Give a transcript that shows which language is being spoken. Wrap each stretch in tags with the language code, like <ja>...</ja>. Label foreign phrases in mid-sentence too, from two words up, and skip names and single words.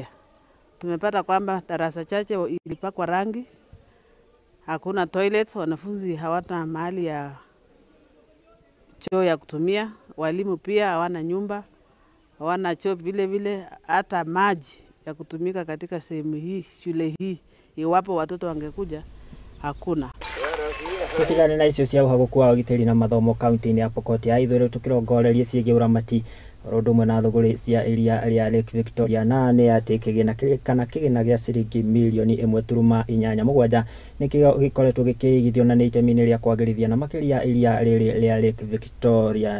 <sw>Tumepata kwamba darasa chache ilipakwa rangi, hakuna toilets, wanafunzi hawana mahali ya choo ya kutumia, walimu pia hawana nyumba, hawana choo vile hata maji ya kutumika katika sehemu hii, shule hii, iwapo watoto wangekuja hakuna.</sw> <ki>Tutigane na icio cia uhaguku wa ugitiri na mathomo kaunti-ini ya Pokot ya ithũĩro tukirongoreria ciĩgiĩ ũramati rodumwe na thũgũrĩ cia iria ria Lake Victoria na nĩ ati kĩgĩna gĩa ciringi milioni 1.87 nĩkĩo gĩkoretwo gĩkĩigithio na nĩ itemi-inĩ rĩa kwagĩrithia na makĩria iria rĩrĩ rĩa Lake Victoria.</ki>